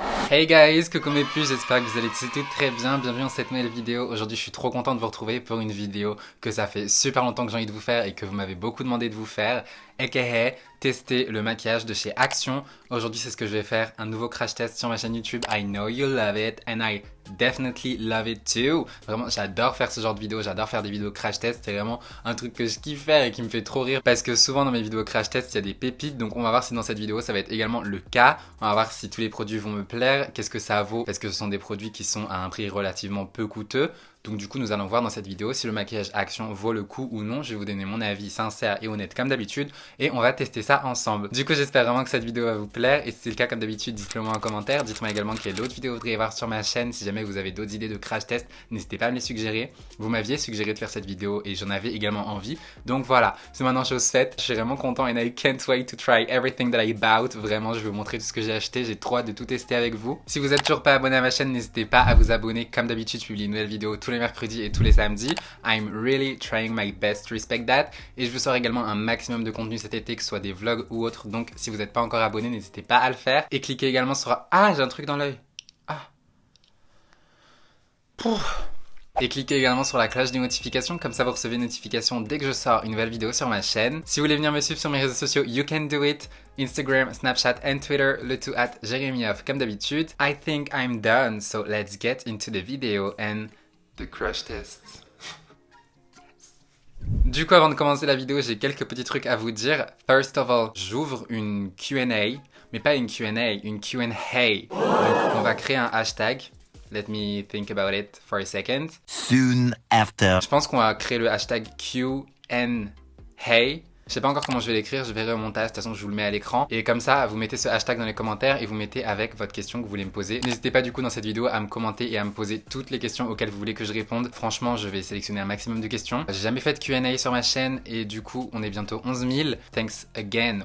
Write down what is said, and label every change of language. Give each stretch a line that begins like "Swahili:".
English: Hey guys,
French: coucou mes puces, j'espère que vous allez tous très bien, bienvenue dans cette nouvelle vidéo. Aujourd'hui je suis trop content de vous retrouver pour une vidéo que ça fait super longtemps que j'ai envie de vous faire et que vous m'avez beaucoup demandé de vous faire, aka tester le maquillage de chez Action. Aujourd'hui c'est ce que je vais faire, un nouveau crash test sur ma chaîne YouTube.
English: I know you love it and I definitely love it too.
French: Vraiment j'adore faire ce genre de vidéos, j'adore faire des vidéos crash test, c'est vraiment un truc que je kiffe faire et qui me fait trop rire parce que souvent dans mes vidéos crash test il y a des pépites, donc on va voir si dans cette vidéo ça va être également le cas. On va voir si tous les produits vont me plaire, qu'est-ce que ça vaut, parce que ce sont des produits qui sont à un prix relativement peu coûteux. Donc du coup nous allons voir dans cette vidéo si le maquillage Action vaut le coup ou non. Je vais vous donner mon avis sincère et honnête comme d'habitude et on va tester ça ensemble. Du coup j'espère vraiment que cette vidéo va vous plaire et si c'est le cas comme d'habitude dites-le moi en commentaire. Dites-moi également quelle autre vidéo vous voudriez voir sur ma chaîne. Si jamais vous avez d'autres idées de crash test, n'hésitez pas à me les suggérer. Vous m'aviez suggéré de faire cette vidéo et j'en avais également envie. Donc voilà, c'est maintenant chose faite. Je suis vraiment content
English: and I can't wait to try everything that I bought.
French: Vraiment je vais vous montrer tout ce que j'ai acheté. J'ai trop hâte de tout tester avec vous. Si vous êtes toujours pas abonné à ma chaîne, n'hésitez pas à vous abonner. Comme d'habitude je publie une nouvelle vidéo tous les mercredis et tous les samedis.
English: I'm really trying my best to respect that.
French: Et je vous sors également un maximum de contenu cet été, que ce soit des vlogs ou autres. Donc si vous n'êtes pas encore abonné, n'hésitez pas à le faire. Et cliquez également sur... Ah, j'ai un truc dans l'œil. Ah. Pouf. Et cliquez également sur la cloche des notifications, comme ça vous recevez une notification dès que je sors une nouvelle vidéo sur ma chaîne. Si vous voulez venir me suivre sur mes réseaux sociaux,
English: you can do it.
French: Instagram, Snapchat and Twitter, le tout at JeremyOff comme d'habitude.
English: I think I'm done, so let's get into the video and the crash test.
French: Du coup, avant de commencer la vidéo, j'ai quelques petits trucs à vous dire.
English: First of all,
French: j'ouvre une Q&A, mais pas une Q&A, une Q&A. Donc, on va créer un hashtag.
English: Let me think about it for a second. Soon after.
French: Je pense qu'on va créer le hashtag Q&A. Je sais pas encore comment je vais l'écrire, je verrai au montage, de toute façon je vous le mets à l'écran. Et comme ça, vous mettez ce hashtag dans les commentaires et vous mettez avec votre question que vous voulez me poser. N'hésitez pas du coup dans cette vidéo à me commenter et à me poser toutes les questions auxquelles vous voulez que je réponde. Franchement, je vais sélectionner un maximum de questions. J'ai jamais fait de Q&A sur ma chaîne et du coup, on est bientôt 11 000.
English: Thanks again.